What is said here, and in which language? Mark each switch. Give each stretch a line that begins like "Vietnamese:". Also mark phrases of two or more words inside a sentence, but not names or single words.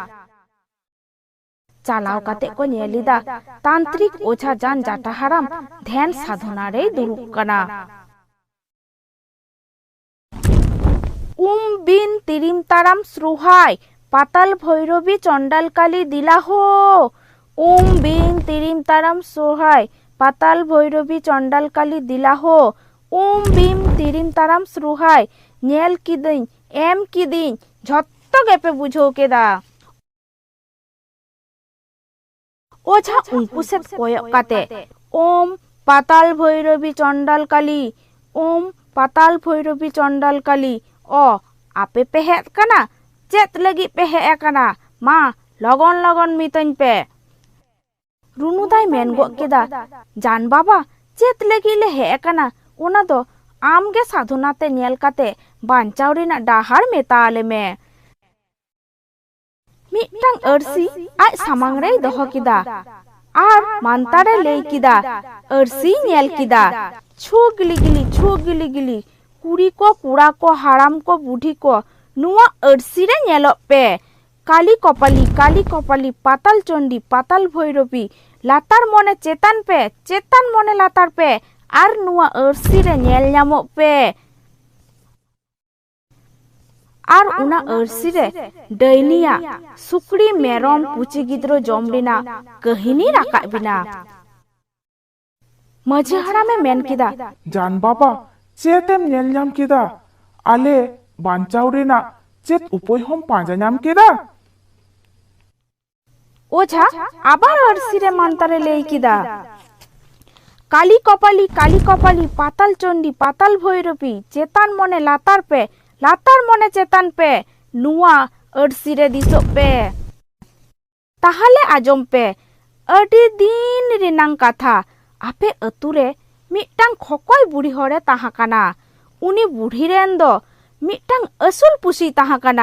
Santali: चलाव काते को नेलिदा तांत्रिक ओझा जान जाटा हाराम ध्यान साधना रे दुरुब कना बिन तिरिम ताराम श्रुहाय पाताल भैरवी चंडाल काली दिला हो बिन तिरिम ताराम श्रुहाय पाताल भैरवी चंडाल काली दिला हो बिन तिरिम ताराम श्रुहाय नेल किदिन एम किदिन झत्तो गेपे बुझो केदा ओझा उनको से कोयक काते ओम पाताल भैरवी चंडाल काली ओम पाताल भैरवी चंडाल काली ओ आपे पे हेत कना चेत लगी पे हे कना मा लगन लगन मितन पे रुनुदाय मेन गो केदा जान बाबा चेत लगी ले हे कना ओना दो आमगे साधनाते नेल काते बांचाव रेना डाहार मेता आले मे मिटटांग अरसी आज सामांग रे दोहो किदा आर मानतारे ले किदा अरसी नेल किदा छो गिली गिली कुड़ी को कुड़ा को हाराम को बुढ़ी को नुआ अरसी रे नेलो पे काली कपाली पाताल चंडी पाताल भैरवी लातार मने चेतान मने लातार पे आर नुआ अरसी रे नेल ᱧᱟᱢᱚᱜ पे आर उना अरसी रे डाइनिया सुकड़ी मेरम पुची गिद्रो जम रेना कहिनी राकाब बिना मझी हारामे मेन किदा जान बाबा चेतेम नेल ᱧᱟᱢ केदा आले बांचाव रेना चेत उपाय हम पांजा ᱧᱟᱢ केदा ओझा आबार अरसी रे मानतारे लेई किदा काली कपाली पाताल चंडी पाताल भैरवी चेतान मने लातार पे latar mone cetan pe nuwa arsi re disok pe. Tahale ajom pe adi din rinang katha ape ature mitang khokoi buri hore tahakana. Uni buri ren do mitang asul pusi tahakana.